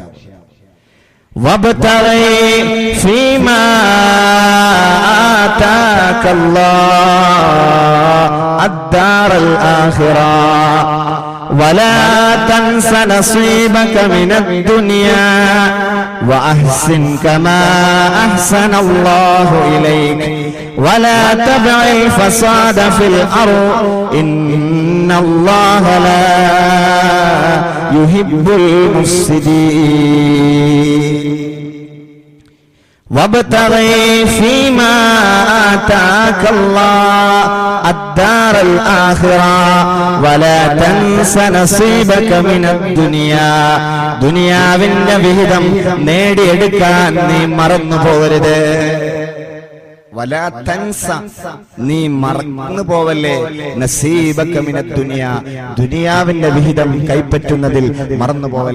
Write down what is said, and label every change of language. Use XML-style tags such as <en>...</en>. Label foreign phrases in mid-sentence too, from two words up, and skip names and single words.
<ar>وابتغ فيما آتاك الله الدار الآخرة ولا تنس نصيبك من الدنيا وأحسن كما أحسن الله إليك ولا تبع الفساد في الأرض إن الله لا يحب المفسدين وابتغي فيما آتاك الله الدار الآخرة ولا تنس نصيبك من الدنيا.</ar> <ml>ദുനിയാവിന്റെ വിഹിതം നേടിയെടുക്കാൻ നീ മറന്നു പോകരുത്.</ml> <ar>ولا تنس,</ar> <ml>നീ മറന്നു പോവല്ലേ.</ml> <ar>نصيبك من الدنيا,</ar> <ml>ദുനിയാവിന്റെ വിഹിതം കൈപ്പറ്റുന്നതിൽ മറന്നു പോവല്ല.</ml>